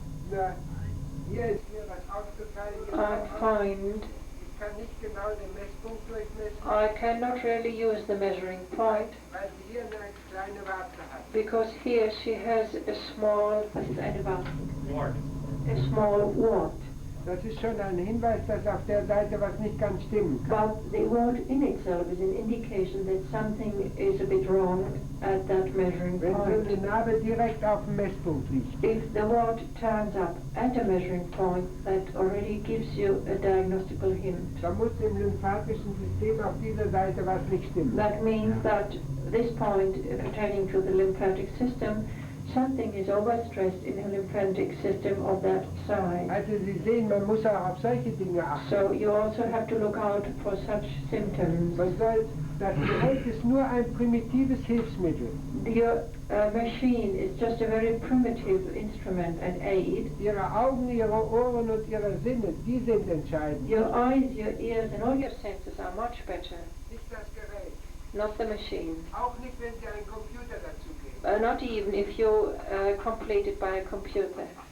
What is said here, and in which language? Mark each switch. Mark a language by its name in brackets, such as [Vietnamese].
[German] Na, hier ist mir was aufgefallen. [English] I find [German] Ich kann nicht genau den Messpunkt durchmessen, [English] I cannot really use the measuring point [German] weil sie hier eine kleine Warte hat. [English] because here she has a small, [German] was ist eine Warte? [English] A small wart. [German] Das ist schon ein Hinweis, dass auf der Seite was nicht ganz stimmen kann. [English] But the wart in itself is an indication that something is a bit wrong at that measuring [German] Wenn so eine [English] point. [German] Narbe direkt auf dem Messpunkt liegt, [English] If the wart turns up at a measuring point, that already gives you a diagnostical hint. [German] dann muss im lymphatischen System auf dieser Seite was nicht stimmen. [English] That means that this point pertaining to the lymphatic system, something is overstressed in the lymphatic system of that side. [German] Also Sie sehen, man muss auch auf solche Dinge achten. [English] So you also have to look out for such symptoms. [German] Man soll, das Gerät ist nur ein primitives Hilfsmittel. [English] Your machine is just a very primitive instrument and aid. [German] Ihre Augen, Ihre Ohren und Ihre Sinne, die sind entscheidend. [English] Your eyes, your ears and all your senses are much better, [German] Nicht das Gerät. [English] not the machine. [German] Auch nicht, wenn Sie einen Computer dazu geben. [English] Not even if you complete it by a computer.